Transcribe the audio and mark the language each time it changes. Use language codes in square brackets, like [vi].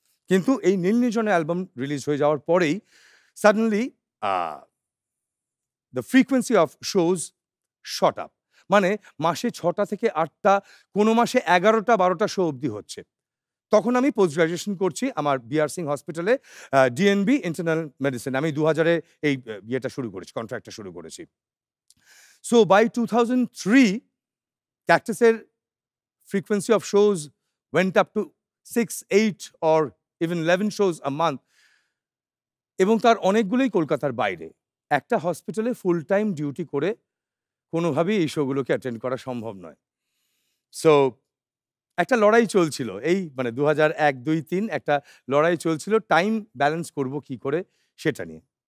[bn] কিন্তু এই নীল নির্জনে অ্যালবাম রিলিজ হয়ে যাওয়ার পরেই suddenly [en] the frequency of shows shot up, [bn] মানে মাসে 6টা থেকে 8টা, কোনো মাসে 11টা 12টা শো অবধি হচ্ছে। তখন আমি পোস্ট গ্রাজুয়েশন করছি আমার বিআর সিং হসপিটালে, ডিএনবি ইন্টারনাল মেডিসিন। আমি 2000-এ এই ইয়েটা শুরু করেছি, কন্ট্রাক্টটা শুরু করেছি। [en] So by 2003, Cactus's frequency of shows went up to 6, 8 or even 11 shows a month. [bn] এবং তার অনেকগুলোই কলকাতার বাইরে। একটা হসপিটালে ফুল টাইম ডিউটি করে কোনোভাবেই এই শোগুলোকে অ্যাটেন্ড করা সম্ভব নয়। সো একটা লড়াই চলছিল, এই মানে 2001, 2, 3 একটা লড়াই চলছিল, টাইম ব্যালেন্স করব কি করে সেটা নিয়ে।